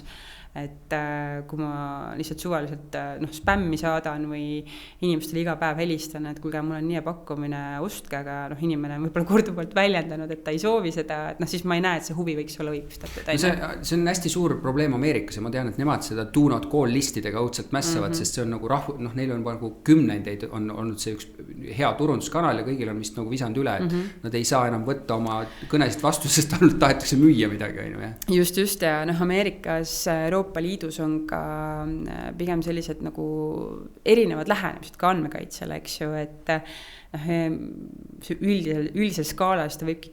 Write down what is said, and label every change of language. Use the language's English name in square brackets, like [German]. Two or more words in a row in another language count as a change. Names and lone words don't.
[Estonian] Et kui ma lihtsalt suvaliselt spämmi saadan või inimestele iga päev helistan, et kuulge, mul on nii pakkumine, ostke, aga inimene on võib-olla korduvalt väljendanud, et ta ei soovi seda, et siis ma ei näe, et see huvi võiks olla õigustatud. See on hästi suur probleem Ameerikas ja ma tean, et nemad seda [English] do not call [Estonian] listidega õudselt mässavad, sest see on nagu neil on nagu kümnendeid on olnud see üks hea turunduskanal ja kõigil on vist nagu visanud üle, et nad ei saa enam võtta oma kõnesid vastu, sest ainult tahetakse müüa midagi. Just ja Ameerikas Euroopa Liidus on ka pigem sellised nagu erinevad lähenemised ka andmekaitsele, eks ju, et üldisel skaalal seda võibki